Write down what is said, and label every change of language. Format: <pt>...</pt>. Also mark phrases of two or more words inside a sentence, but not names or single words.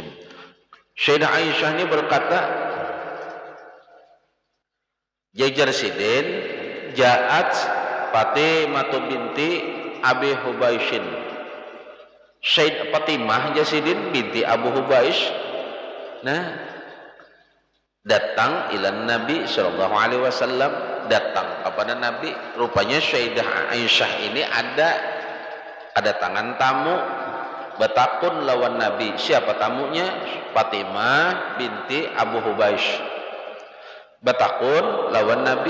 <bjn>Sayyidah Aisyah ini berkata, jajar sidin ja'at Fatimah binti Abi Hubaishin. Syed Fatimah Jasidin binti Abu Hubaish datang</bjn> <ar>ilan Nabi sallallahu alaihi wasallam,</ar> <bjn>datang kepada Nabi. Rupanya Sayyidah Aisyah ini ada tangan tamu batakun lawan Nabi. Siapa tamunya? Fatimah binti Abu Hubaish batakun lawan Nabi.</bjn>